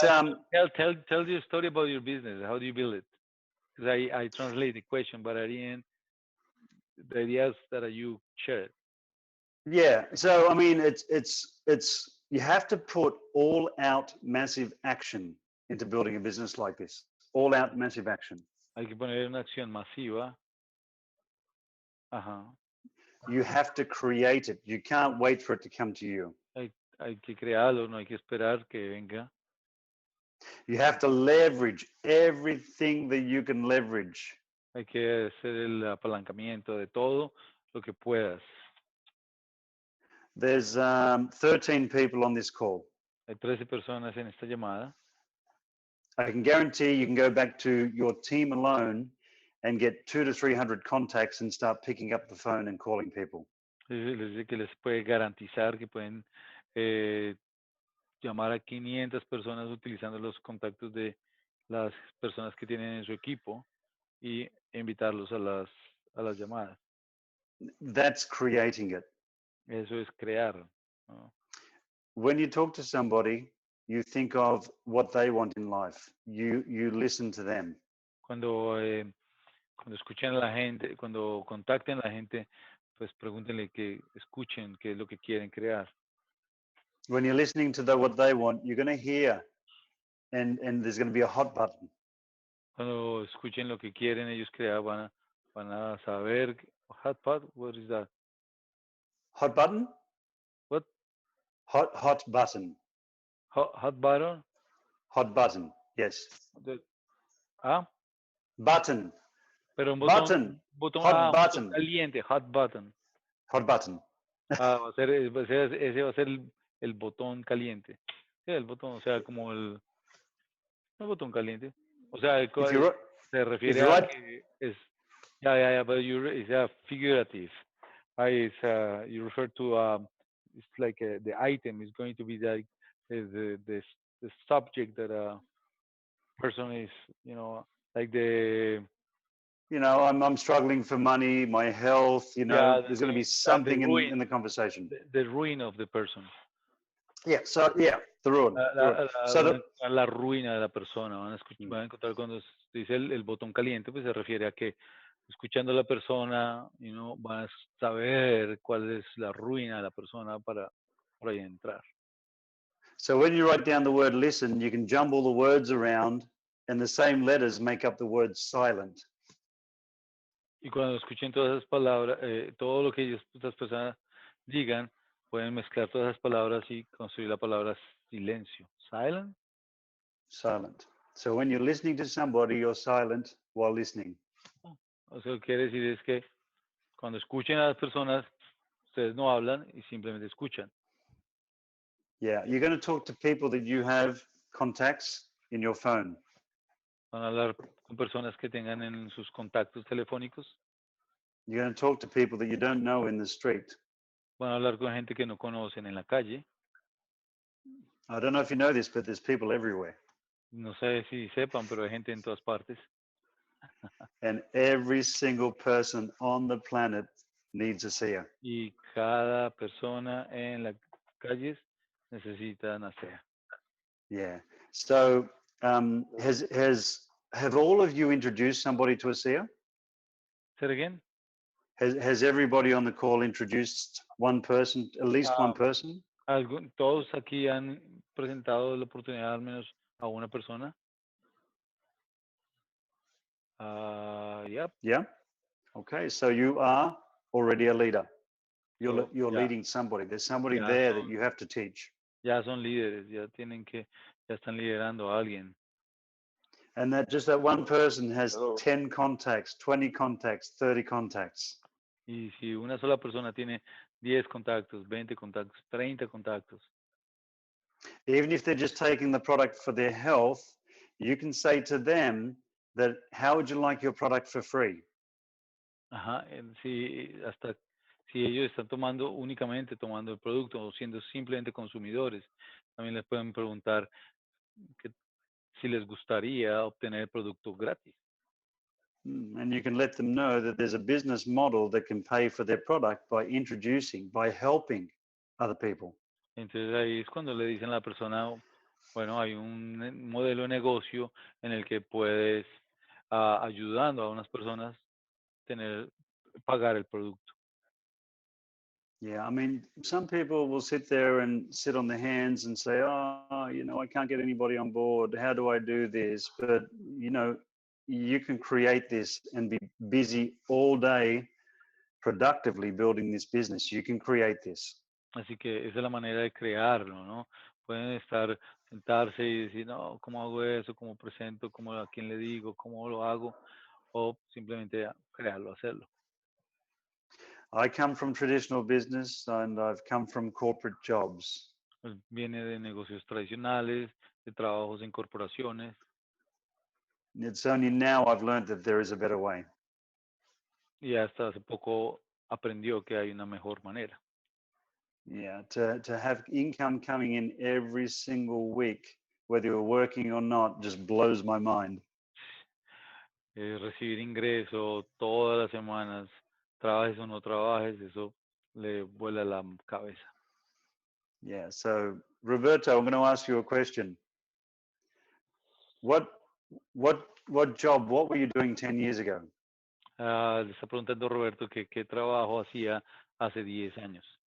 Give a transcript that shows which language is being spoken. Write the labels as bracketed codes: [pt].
[en] tell the story about your business. How do you build it? Because I translate the question, but at the end, the ideas that you shared. Yeah, so I mean, it's you have to put all out massive action into building a business like this. All out massive action. [es] Hay que poner una acción masiva. Ajá. [en] You have to create it. You can't wait for it to come to you. [es] Hay que crearlo, no hay que esperar que venga. [en] You have to leverage everything that you can leverage. [es] Hay que hacer el apalancamiento de todo lo que puedas. [en] There's 13 people on this call. [es] Hay 13 personas en esta llamada. [en] I can guarantee you can go back to your team alone and get 200 to 300 contacts and start picking up the phone and calling people. [es] Les dice que les puede garantizar que pueden llamar a 500 personas utilizando los contactos de las personas que tienen en su equipo y invitarlos a las llamadas. [en] That's creating it. [es] Eso es crear, ¿no? [en] When you talk to somebody, you think of what they want in life. You listen to them. [es] Cuando escuchen a la gente, cuando contacten a la gente, pues pregúntenle que escuchen qué es lo que quieren crear. [en] When you're listening to what they want, you're going to hear, and there's going to be a hot button. [es] Cuando escuchen lo que quieren ellos crear, van a saber. [en] Hot button, what is that? Hot button? What? Hot button. Hot button? Hot button, yes. Button. [es] Pero un [en] button. Hot button. Caliente, hot button. Hot button. [es] Ese va a ser el botón caliente. Sí, el botón, o sea, como el botón caliente. O sea, [en] If you [es] se refiere [en] you [es] a [en] write- [es] que es, [en] yeah, but it's a figurative, right? It's, you refer to, it's like the item is going to be like the subject that a person is, like the, I'm struggling for money, my health, yeah, there's going to be the something ruin, in the conversation. the ruin of the person. Yeah, so yeah, the ruin. So [es] La ruina de la persona. Van a encontrar cuando se dice el botón caliente, pues se refiere a que escuchando a la persona, van a saber cuál es la ruina de la persona para por ahí entrar. [en] So when you write down the word listen, you can jumble the words around and the same letters make up the word silent. [es] Y cuando escuchen todas esas palabras, todo lo que estas personas digan, pueden mezclar todas esas palabras y construir la palabra silencio. [en] Silent. Silent. So when you're listening to somebody, you're silent while listening. [es] O sea, lo que quiere decir es que cuando escuchen a las personas, ustedes no hablan y simplemente escuchan. [en] Yeah, you're going to talk to people that you have contacts in your phone. [es] Van a hablar con personas que tengan en sus contactos telefónicos. [en] You're going to talk to people that you don't know in the street. [es] Van a hablar con gente que no conocen en la calle. [en] I don't know if you know this, but there's people everywhere. [es] No sé si sepan, pero hay gente en todas partes. [en] And every single person on the planet needs ASEA. [es] Y cada persona en las calles necesita ASEA. [en] Yeah. So have all of you introduced somebody to ASEA? Say it again. Has everybody on the call introduced one person, at least one person? [es] Todos aquí han presentado la oportunidad al menos a una persona. [en] Yep. Yeah. Okay. So you are already a leader. You're Yeah. leading somebody. There's somebody Yeah, there that you have to teach. [es] Ya son líderes, ya están liderando a alguien. [en] And that one person has Hello. 10 contacts, 20 contacts, 30 contacts. [es] Y si una sola persona tiene 10 contactos, 20 contactos, 30 contactos, [en] Even if they're just taking the product for their health, you can say to them that, how would you like your product for free? [es] ajá, hasta si ellos están únicamente tomando el producto o siendo simplemente consumidores, también les pueden preguntar si les gustaría obtener el producto gratis. [en] And you can let them know that there's a business model that can pay for their product by helping other people. [es] Entonces ahí es cuando le dicen a la persona, bueno, hay un modelo de negocio en el que puedes, ayudando a unas personas, pagar el producto. [en] Yeah, I mean, some people will sit there and sit on their hands and say, I can't get anybody on board. How do I do this? But, you can create this and be busy all day productively building this business. You can create this. [es] Así que esa es la manera de crearlo, ¿no? Pueden sentarse y decir, no, ¿cómo hago eso? ¿Cómo presento? ¿A quién le digo? ¿Cómo lo hago? O simplemente crearlo, hacerlo. [en] I come from traditional business and I've come from corporate jobs. [es] Pues viene de negocios tradicionales, de trabajos en corporaciones. [en] It's only now I've learned that there is a better way. [es] Y hasta hace poco aprendió que hay una mejor manera. [en] Yeah, to have income coming in every single week, whether you're working or not, just blows my mind. [es] Recibir ingreso todas las semanas, trabajes o no trabajes, eso le vuela la cabeza. [en] Yeah, so Roberto, I'm going to ask you a question. What job, what were you doing 10 years ago? [es] Le está preguntando Roberto que qué trabajo hacía hace 10 años.